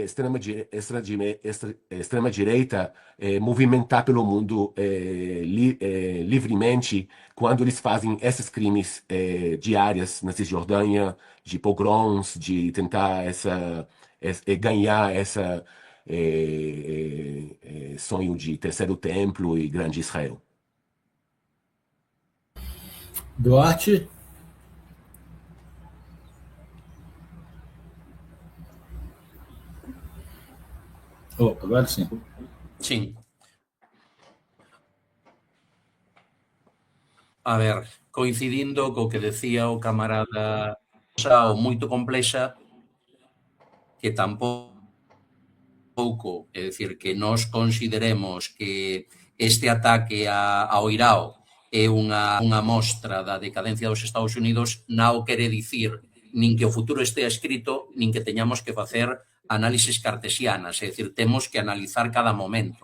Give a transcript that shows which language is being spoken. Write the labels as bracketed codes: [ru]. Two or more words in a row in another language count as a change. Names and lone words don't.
[pt] extrema-direita movimentar pelo mundo livremente quando eles fazem esses crimes diários na Cisjordânia, de pogroms, de tentar ganhar essa sonho de terceiro templo e grande Israel. Duarte? Oh, agora sim. Sim. [gl] A ver, coincidindo co que decía o camarada, moito complexa, que tampouco, é dicir, que nós consideremos que este ataque ao Irao é unha mostra da decadencia dos Estados Unidos, non quere dicir nin que o futuro estea escrito, nin que teñamos que facer análisis cartesianas, é dicir, temos que analizar cada momento.